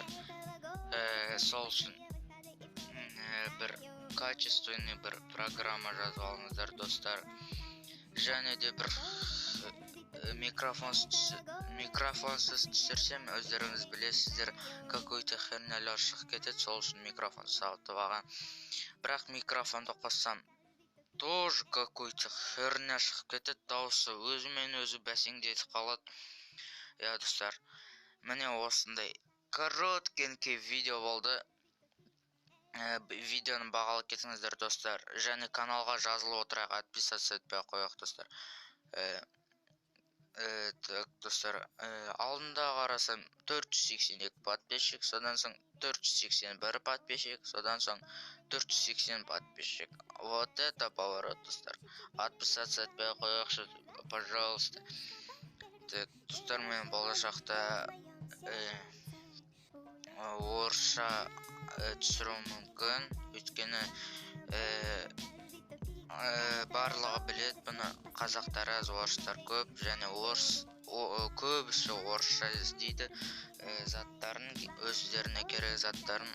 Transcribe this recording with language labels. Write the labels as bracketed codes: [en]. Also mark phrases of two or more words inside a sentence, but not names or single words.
[kk] Сол үшін бір качественный бір программа жазып алыңыздар достар. Және де бір микрофонсыз түсірсем, өздеріңіз білесіздер, [ru] какой-то хернялар [kk] шығып кетеді, сол үшін микрофон сатып алған. Бірақ микрофонды қоссам, [ru] тоже какой-то херня [kk] шығып кетеді, дауысы өзімен өзі бәсеңдетіп қалады. Я достар, міне осындай короткенький видео болды. Видеоны бағалы кетіңіздер достар, және каналға жазылып отырайық, подписаться етпей қояйық достар. Так достар, алдында қарасам 482 подписчик, содан соң 481 подписчик, содан соң 480 подписчик. [ru] Вот это поворот достар. [kk] Подписаться етпей қояйықшы, пожалуйста. Так достар, мен болашақта орысша түсіруім мүмкін, өйткені барлығы білет, бұны қазақтар аз, орыстар көп, және көбісі орысша іздейді заттарын, өздеріне керек заттарын.